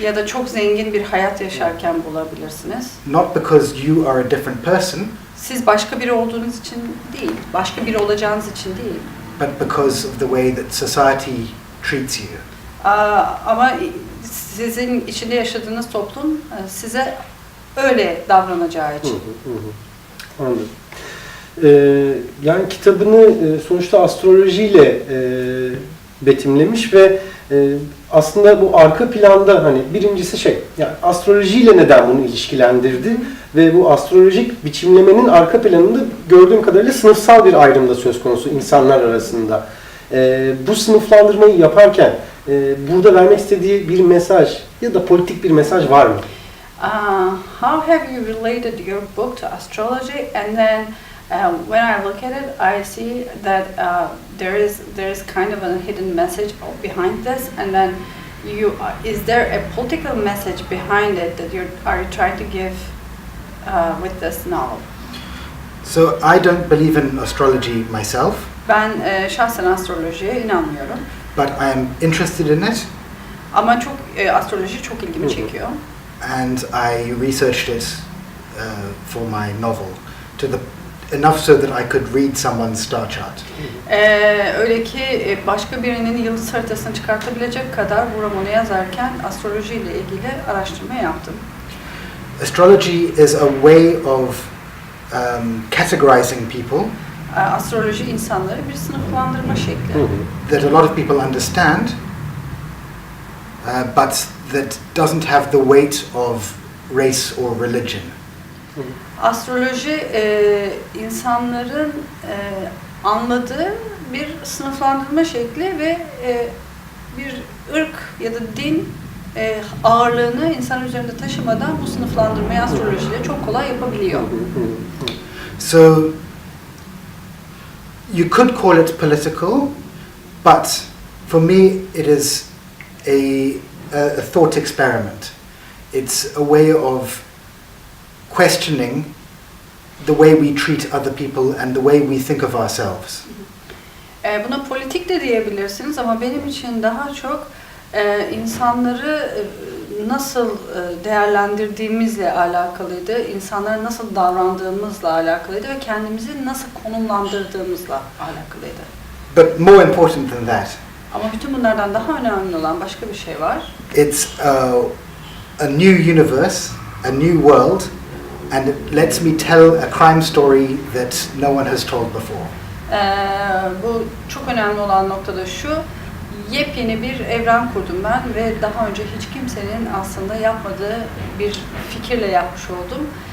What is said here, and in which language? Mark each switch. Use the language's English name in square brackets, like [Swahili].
[Turkish] Ya da çok zengin bir hayat yaşarken bulabilirsiniz. [English] Not because you are a different person. [Turkish] Siz başka biri olduğunuz için değil, başka biri olacağınız için değil. [English] But because of the way that society treats you. [Turkish] Ama sizin içinde yaşadığınız toplum size öyle davranacağı için. Anladım. Yani kitabını sonuçta astrolojiyle betimlemiş ve aslında bu arka planda hani birincisi yani astrolojiyle neden bunu ilişkilendirdi ve bu astrolojik biçimlemenin arka planında gördüğüm kadarıyla sınıfsal bir ayrım da söz konusu insanlar arasında. Bu sınıflandırmayı yaparken burada vermek istediği bir mesaj ya da politik bir mesaj var mı? [English] How have you related your book to astrology? And then when I look at it, I see that there is kind of a hidden message behind this. And then is there a political message behind it that are you trying to give with this novel? So I don't believe in astrology myself. [Turkish] Ben şahsen astrolojiye inanmıyorum. [English] But I am interested in it. [Turkish] Ama astroloji çok ilgimi çekiyor. [English] And I researched it for my novel enough so that I could read someone's star chart. [Turkish] Öyle ki başka birinin yıldız haritasını çıkartabilecek kadar bu romanı yazarken astroloji ile ilgili araştırma yaptım. [English] Astrology is a way of categorizing people. [Turkish] Astroloji insanları bir sınıflandırma şekli. [English] That a lot of people understand, but that doesn't have the weight of race or religion. [Turkish] Astroloji insanların anladığı bir sınıflandırma şekli ve bir ırk ya da din ağırlığını insan üzerinde taşımadan bu sınıflandırmayı astrolojiyle çok kolay yapabiliyor. [English] So you could call it political, but for me it is a thought experiment. It's a way of questioning the way we treat other people and the way we think of ourselves. [Turkish] Buna politik de diyebilirsiniz ama benim için daha çok insanları nasıl değerlendirdiğimizle alakalıydı, insanlara nasıl davrandığımızla alakalıydı ve kendimizi nasıl konumlandırdığımızla alakalıydı. [English] But more important than that, [Turkish] ama bütün bunlardan daha önemli olan başka bir şey var. [English] It's a new universe, a new world, and it lets me tell a crime story that no one has told before. [Turkish] Bu çok önemli olan nokta da şu, yepyeni bir evren kurdum ben ve daha önce hiç kimsenin aslında yapmadığı bir fikirle yapmış oldum.